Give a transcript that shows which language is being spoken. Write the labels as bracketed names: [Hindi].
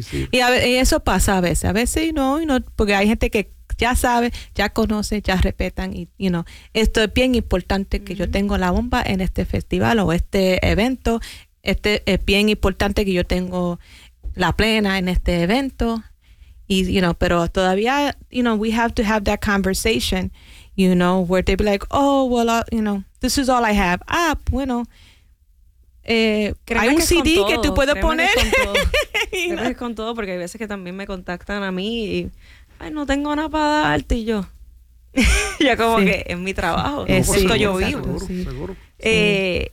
[Spanish] Y eso pasa a veces. A veces no, porque hay gente que ya sabe, ya conoce, ya respetan. Y, [English] you know, [Spanish] esto es bien importante, que yo tengo la bomba en este festival o este evento. Este es bien importante, que yo tengo la plena en este evento. [English] Y, you know, [Spanish] pero todavía, [English] you know, we have to have that conversation, you know, where they be like, oh, well, you know, this is all I have. [Spanish] Ah, bueno, hay un CD que tú puedes poner. Creo que es con todo, porque hay veces que también me contactan a mí y, ay, no tengo nada para darte, y yo. Ya como, sí, que es mi trabajo, es sí, esto yo, exacto, vivo. Seguro, sí. Seguro.